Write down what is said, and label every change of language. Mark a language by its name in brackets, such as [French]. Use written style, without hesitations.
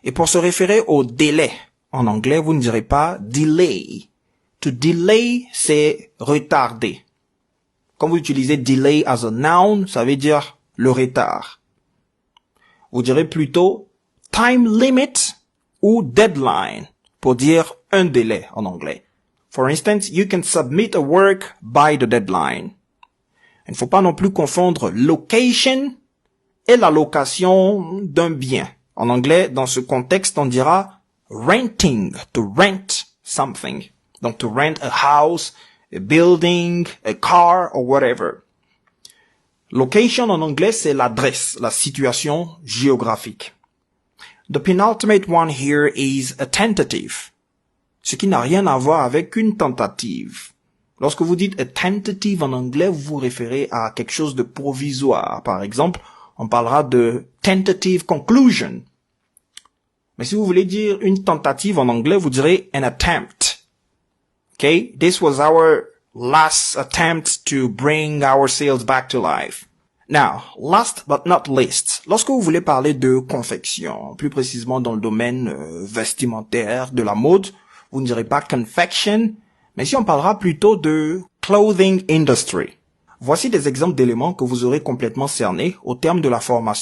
[French] Et pour se référer au délai, en anglais, vous ne direz pas delay. To delay, c'est retarder. Quand vous utilisez delay [English] as a noun, [French] ça veut dire le retard. Vous direz plutôt time limit ou deadline pour dire un délai en anglais. [English] For instance, you can submit a work by the deadline. [French] Il ne faut pas non plus confondre location et la location d'un bien. En anglais, dans ce contexte, on dira renting, [English] to rent something. Donc, to rent a house, a building, a car, or whatever. [French] Location en anglais, c'est l'adresse, la situation géographique. [English] The penultimate one here is a tentative, [French] ce qui n'a rien à voir avec une tentative. Lorsque vous dites a tentative en anglais, vous vous référez à quelque chose de provisoire. Par exemple, on parlera de tentative conclusion. Mais si vous voulez dire une tentative en anglais, vous direz an attempt. [English] Okay? This was our last attempt to bring our sales back to life. Now, last but not least, [French] lorsque vous voulez parler de confection, plus précisément dans le domaine vestimentaire, de la mode, vous ne direz pas confection, mais si on parlera plutôt de clothing industry. Voici des exemples d'éléments que vous aurez complètement cernés au terme de la formation